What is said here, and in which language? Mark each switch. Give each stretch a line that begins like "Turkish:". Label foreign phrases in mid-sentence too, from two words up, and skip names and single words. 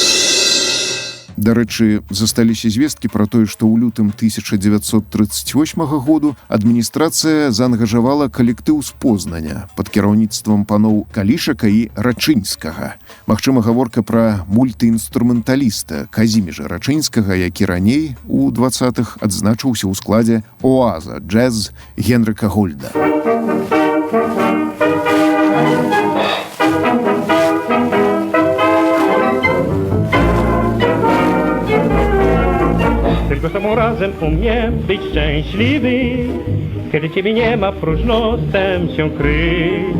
Belarusian: Дарэчы, засталіся звесткі пра тое, што ў лютым 1938 году адміністрацыя заангажавала калектыў з Познаня пад кіраўніцтвам паноў Калішака і Рачынскага. Магчыма, гаворка пра мультыінструменталіста Казіміжа Рачынскага, які раней у 20-х адзначыўся ў складзе «Оаза» джаз Генрыка Гольда.
Polish: Tylko samo razem umiem być szczęśliwy, kiedy ciebie nie ma, próżno chcę się kryć.